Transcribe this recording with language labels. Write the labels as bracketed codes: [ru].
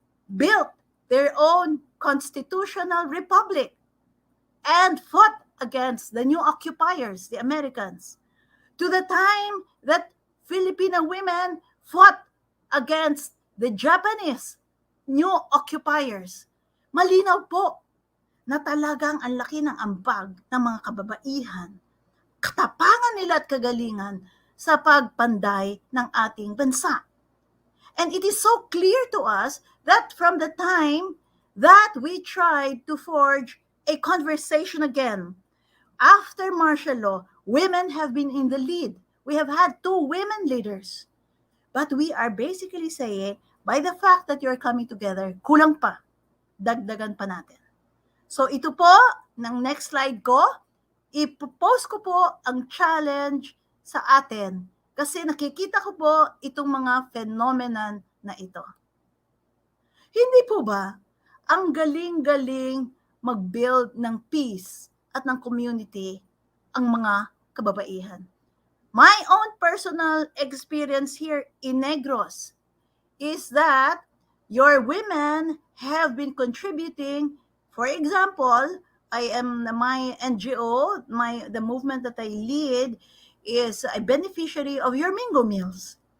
[en] built their own constitutional republic and fought against the new occupiers, the Americans, to the time that Filipino women fought against the Japanese new occupiers. [tl] Malinaw po na talagang ang laki ng ambag ng mga kababaihan, katapangan nila at kagalingan sa pagpanday ng ating bansa. [en] And it is so clear to us that from the time that we tried to forge a conversation again, after martial law, women have been in the lead. We have had 2 women leaders. But we are basically saying, by the fact that you're coming together, [tl] kulang pa. Dagdagan pa natin. So ito po, ng next slide ko, ipopost ko po ang challenge sa atin kasi nakikita ko po itong mga phenomenon na ito. Hindi po ba ang galing-galing mag-build ng peace at ng community ang mga kababaihan? [en] My own personal experience here in Negros is that your women have been contributing. For example, my NGO, the movement that I lead is a beneficiary of your Mingo Meals.